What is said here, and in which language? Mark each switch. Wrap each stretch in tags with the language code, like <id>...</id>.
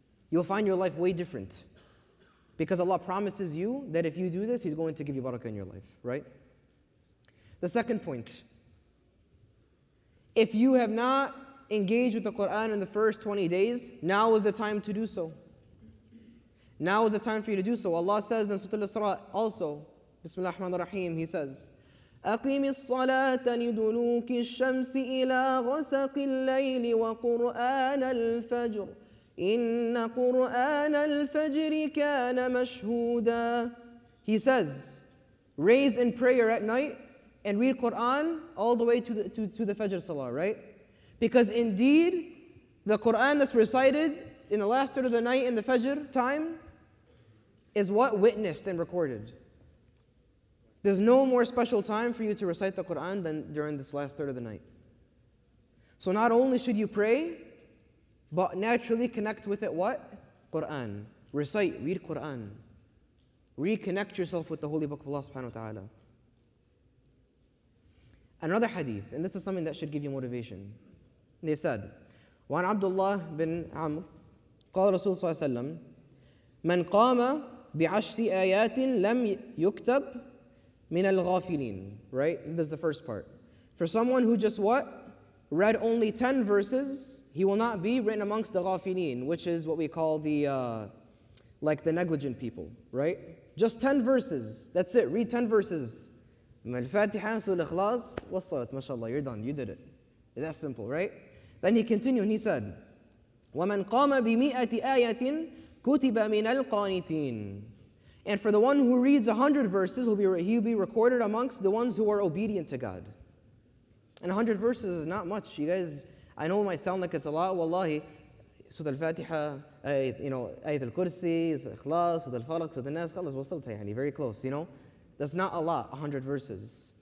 <en>You'll find your life way different. Because Allah promises you that if you do this, He's going to give you barakah in your life, right? The second point, if you have not engaged with the Quran in the first 20 days, now is the time to do so. Now is the time for you to do so. Allah says in Surah Al-Isra also, Bismillah ar-Rahman ar-Rahim, He says,</en> <ar>أقم الصلاة لدلوك الشمس إلى غسق الليل وقرآن الفجر إن قرآن الفجر كان مشهودا.</ar> <en>He says, raise in prayer at night and read Quran all the way to the Fajr Salah, right? Because indeed, the Quran that's recited in the last third of the night in the Fajr time is what witnessed and recorded. There's no more special time for you to recite the Quran than during this last third of the night. So not only should you pray, but naturally connect with it what? Quran. Recite, read Quran. Reconnect yourself with the Holy Book of Allah subhanahu wa ta'ala. Another hadith, and this is something that should give you motivation. They said,</en> <ar>وعن عبد الله بن عمرو قال رسول صلى الله عليه وسلم من قام بعشر آيات لم يكتب من الغافلين.</ar> <en>Right? This is the first part. For someone who just what? Read only 10 verses, he will not be written amongst the ghafilin, which is what we call the like the negligent people, right? Just 10 verses. That's it. Read 10 verses. Al-Fatiha, Surah Al-Ikhlas, was-Salat. MashaAllah, you're done. You did it. That's simple, right? Then he continued and he said,</en> <ar>وَمَنْ قَامَ بِمِئَةِ آيَةٍ كُتِبَ مِنَ الْقَانِتِينَ.</ar> <en>And for the one who reads 100 verses, he'll be recorded amongst the ones who are obedient to God. And 100 verses is not much. You guys, I know it might sound like it's a lot. Wallahi, Surah Al-Fatiha, Ayat Al-Kursi, Ikhlas, Surah Al-Falaq, Surah Al-Nas,</en> <ar>khalas wasalta, yani,</ar> <en>very close, That's not a lot, 100 verses.</en>